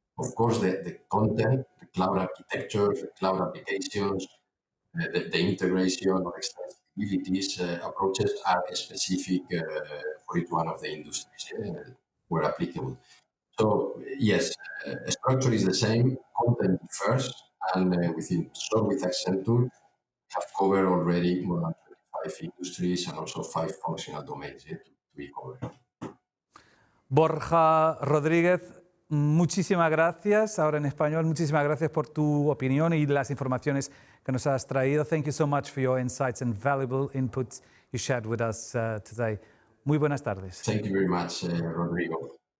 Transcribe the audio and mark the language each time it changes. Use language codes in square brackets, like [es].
[en] Of course, the content, the cloud architecture, the cloud applications, the integration or extensibilities approaches are specific for each one of the industries where applicable. So yes, structure is the same, content differs, and within SOAR with Accenture have covered already more than 25 industries and also 5 functional domains to be covered. [es] Borja Rodriguez, muchísimas gracias. Ahora en español, muchísimas gracias por tu opinión y las informaciones que nos has traído. [en] Thank you so much for your insights and valuable input you shared with us today. [es] Muy buenas tardes. [en] Thank you very much, Rodrigo.